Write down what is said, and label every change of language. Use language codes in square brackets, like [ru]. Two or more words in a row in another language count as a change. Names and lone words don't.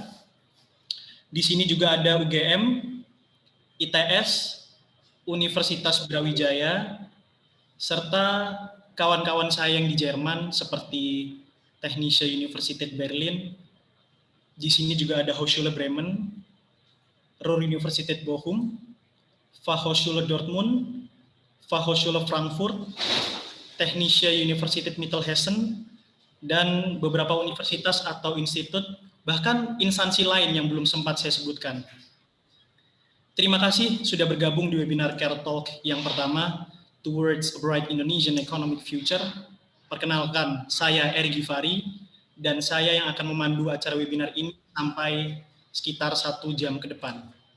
[id] Di sini juga ada UGM, ITS, Universitas Brawijaya, serta kawan-kawan saya yang di Jerman seperti Technische Universität Berlin. Di sini juga ada Hochschule Bremen, Ruhr-Universität Bochum, Fachhochschule Dortmund, Fachhochschule Frankfurt, Technische Universität Mittelhessen, dan beberapa universitas atau institut, bahkan instansi lain yang belum sempat saya sebutkan. Terima kasih sudah bergabung di webinar Care Talk yang pertama, Towards a Bright Indonesian Economic Future. Perkenalkan, saya Eri Givari, dan saya yang akan memandu acara webinar ini sampai sekitar 1 jam ke depan.